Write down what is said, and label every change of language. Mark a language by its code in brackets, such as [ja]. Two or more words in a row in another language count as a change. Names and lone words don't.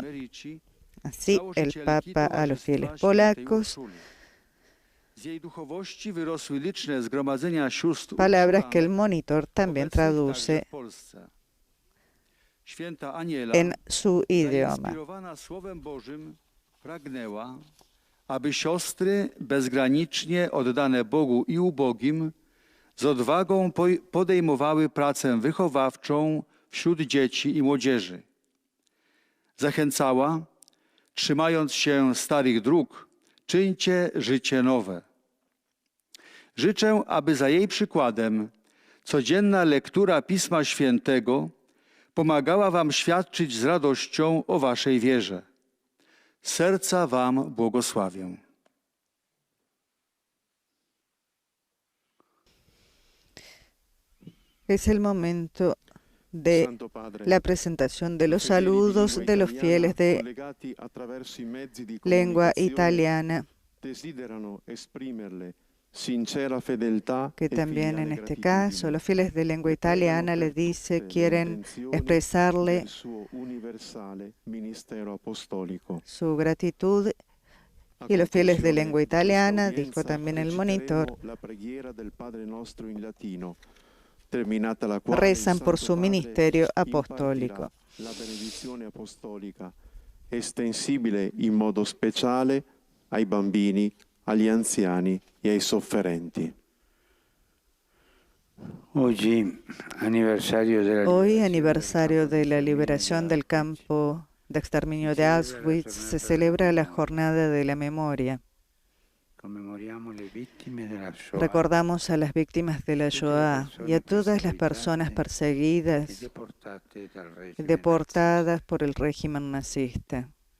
[es] Así el Papa a los fieles polacos. Palabras que el monitor también traduce en su idioma. [pl] Aby siostry bezgranicznie oddane Bogu i ubogim z odwagą podejmowały pracę wychowawczą wśród dzieci i młodzieży. Zachęcała, trzymając się starych dróg, czyńcie życie nowe. Życzę, aby za jej przykładem codzienna lektura Pisma Świętego pomagała wam świadczyć z radością o waszej wierze. Serca wam błogosławię. [es] Es el momento de la presentación de los saludos de los fieles de lengua italiana, que también en este caso los fieles de lengua italiana les dice quieren expresarle su gratitud, y los fieles de lengua italiana, dijo también el monitor, rezan por su ministerio apostólico. [it] La benedizione apostolica estensibile in modo speciale ai bambini, agli anziani e ai sofferenti. [es] Hoy, aniversario de la liberación del campo de exterminio de Auschwitz, se celebra la jornada de la memoria. Recordamos a las víctimas de la Shoah y a todas las personas perseguidas y deportadas por el régimen nazista.